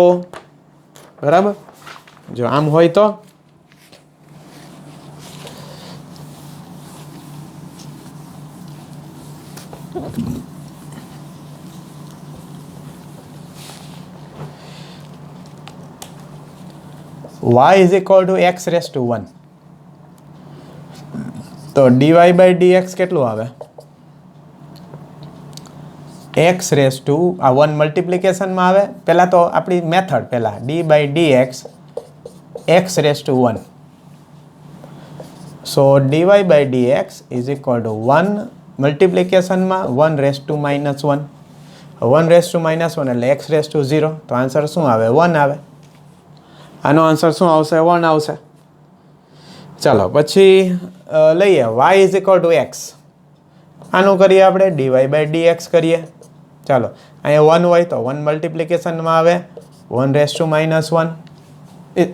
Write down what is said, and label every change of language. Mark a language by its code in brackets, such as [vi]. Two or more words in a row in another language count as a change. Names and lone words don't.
[gu] બરાબર? જો આમ હોય તો [en] y is equal to x raised to 1. [gu] તો [en] dy by dx [gu] કેટલું આવે? [en] x raised to [gu] આ 1 મલ્ટિપ્લિકેશનમાં આવે. પહેલાં તો આપણી મેથડ પહેલાં [en] d by dx x raised to 1. સો dy by dx is equal to [gu] 1 મલ્ટિપ્લિકેશનમાં 1 [en] raised to minus 1. 1 raised to minus 1 [gu] એટલે [en] x raised to 0. [gu] તો આન્સર શું આવે? 1 આવે. આનો આન્સર શું આવશે? 1 આવશે. ચાલો પછી લઈએ [en] y is equal to x. [gu] આનું કરીએ આપણે [en] dy by dx [gu] કરીએ. ચાલો અહીંયા 1 હોય તો 1 મલ્ટિપ્લિકેશનમાં આવે 1 [en] raise to minus 1.